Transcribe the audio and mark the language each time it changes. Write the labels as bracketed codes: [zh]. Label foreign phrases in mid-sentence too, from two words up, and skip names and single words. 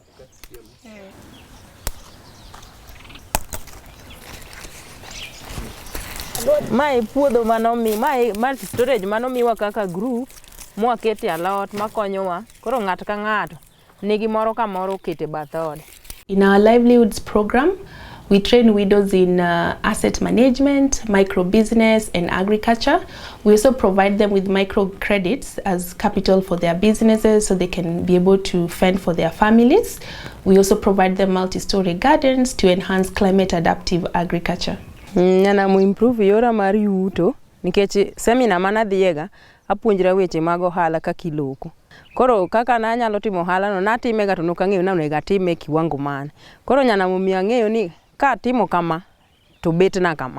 [luo] Mae puodho manomi, mae [en] multi storage [luo] manomiwa kaka group, mwakete alot makonyowa. Koro ng'ato ka ng'ato nigi moro ka moro okete bath ode. [en] In our livelihoods program, we train widows in asset management, micro business, and agriculture. We also provide them with micro credits as capital for their businesses so they can be able to fend for their families. We also provide them multi-story gardens to enhance climate adaptive agriculture. [luo] Nyanam improve yora mar yuto, nikech seminar manadhiega apuonjra weche mag ohala kaka iloko. Koro kaka nanyalo timo ohala no, natime ga to nokang'eyo na onego atime kiwango mane. Koro Nyanam omiyo ang'eyo ni ka timo kama to betna kama.